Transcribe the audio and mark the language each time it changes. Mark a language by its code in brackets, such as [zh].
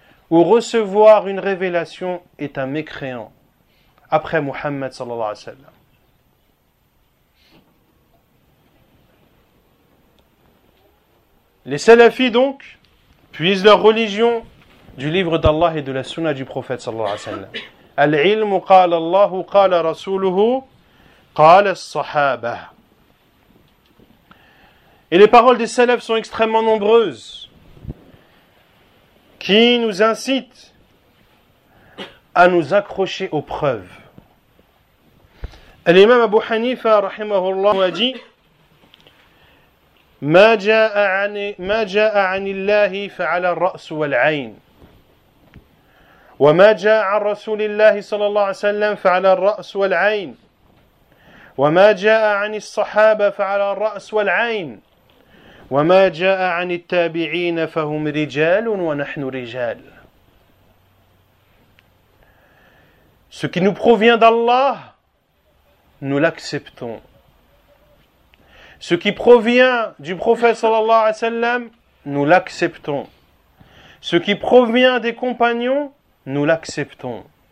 [fr] ou recevoir une révélation est un mécréant, après Muhammad sallallahu alayhi wa sallam. Les salafis donc puisent leur religion du livre d'Allah et de la sunna du prophète sallallahu alayhi wa sallam. [ar] العلم قال الله قال رسوله قال الصحابة. [fr] Et les paroles des salafs sont extrêmement nombreuses qui nous incitent à nous accrocher aux preuves. L'imam Abu Hanifa rahimahullah a dit: [ar] ما جاء عن الله فعلى الرأس والعين وما جاء عن رسول الله صلى الله عليه وسلم فعلى الرأس والعين وما جاء عن الصحابة فعلى الرأس والعين وما جاء عن التابعين فهم رجال ونحن رجال. [fr] Ce qui nous provient d'Allah, nous l'acceptons. Ce qui provient du prophète sallallahu alayhi wa sallam, nous l'acceptons. Ce qui provient des compagnons, nous l'acceptons.